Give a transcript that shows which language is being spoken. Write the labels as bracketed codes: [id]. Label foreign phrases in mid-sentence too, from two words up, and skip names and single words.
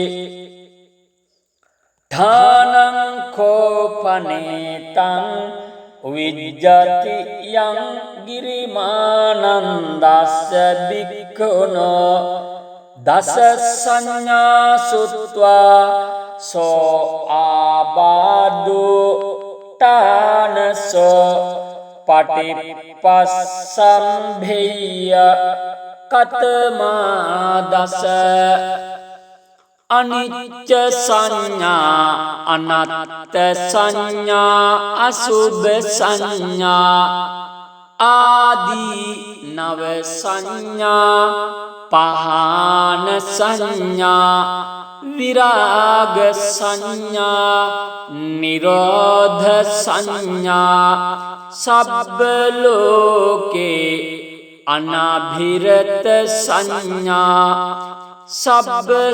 [pi] ධානං කෝපනේතං විජ්ජති යං ගිරිමානන්දස්ස භික්ඛුනෝ දස සංඥා සුත්වා සෝ ආබාධු තානසෝ පටිපස්සම්භේය කතමා දස. අනිච්ච සංඥා අනත්ත සංඥා අසුභ සංඥා ආදී නව සංඥා පහාන සංඥා විරාග සංඥා නිරෝධ සංඥා සබ්බ ලෝකේ අනාභිරත සංඥා සබ්බ